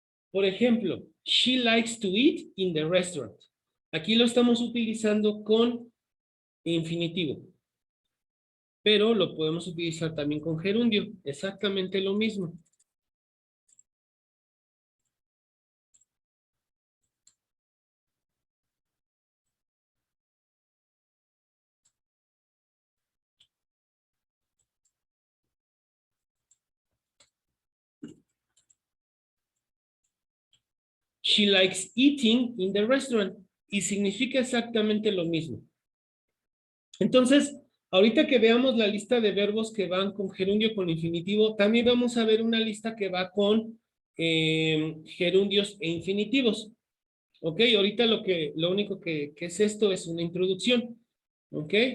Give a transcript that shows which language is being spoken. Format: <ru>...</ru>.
<es>Por ejemplo,</es> <en>she likes to eat in the restaurant.</en> <es>Aquí lo estamos utilizando con infinitivo. Pero lo podemos utilizar también con gerundio. Exactamente lo mismo.</es> <en>She likes eating in the restaurant.</en> <es>Y significa exactamente lo mismo. Entonces, ahorita que veamos la lista de verbos que van con gerundio con infinitivo, también vamos a ver una lista que va con gerundios e infinitivos. ¿Ok? Ahorita lo único que es esto es una introducción. ¿Ok?</es>